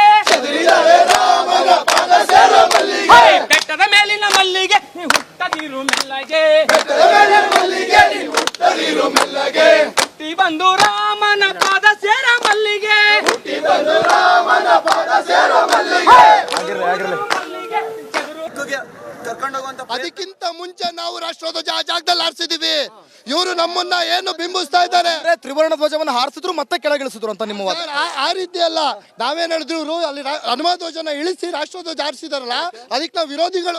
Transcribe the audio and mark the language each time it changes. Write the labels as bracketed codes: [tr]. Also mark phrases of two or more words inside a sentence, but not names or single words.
[kn] ಚದುರಿದರೆ ರಾಮನ ಪಾದ ಸೇರ ಮಲ್ಲಿಗೆ. ಹೈ ಬೆಟ್ಟದ ಮೇಲಿನ ಮಲ್ಲಿಗೆ ನೀ ಹುಟ್ಟದಿರು ಮೆಲ್ಲಗೆ, ಬೆಟ್ಟದ ಮೇಲೆ ಮಲ್ಲಿಗೆ ನೀ ಹುಟ್ಟದಿರು ಮೆಲ್ಲಗೆ, ಹುಟ್ಟಿ ಬಂದು ರಾಮನ ಪಾದ ಸೇರ ಮಲ್ಲಿಗೆ, ಹುಟ್ಟಿ ಬಂದು ರಾಮನ ಪಾದ ಸೇರ ಮಲ್ಲಿಗೆ. ಮಲ್ಲಿಗೆ ಚದುರು ಅದಕ್ಕಿಂತ ಮುಂಚೆ ನಾವು ರಾಷ್ಟ್ರಧ್ವಜ ಆ ಜಾಗದಲ್ಲಿ ಹಾರಿಸಿದೀವಿ. ಇವರು ನಮ್ಮನ್ನ ಏನು ಬಿಂಬಿಸ್ತಾ ಇದ್ದಾರೆ, ತ್ರಿವರ್ಣ ಧ್ವಜವನ್ನು ಹಾರಿಸಿದ್ರು ಮತ್ತೆ ಕೆಳಗಿಳಿಸಿದ್ರು ಅಂತ ನಿಮ್ಮ ವಾದ. ಆ ರೀತಿ ಅಲ್ಲ. ನಾವೇನ್ ಹೇಳಿದ್ರು, ಇವರು ಅಲ್ಲಿ ಹನುಮ ಧ್ವಜನ ಇಳಿಸಿ ರಾಷ್ಟ್ರಧ್ವಜ ಹಾರಿಸಿದಾರಲ್ಲ, ಅದಕ್ಕೆ ನಾವು ವಿರೋಧಿಗಳು.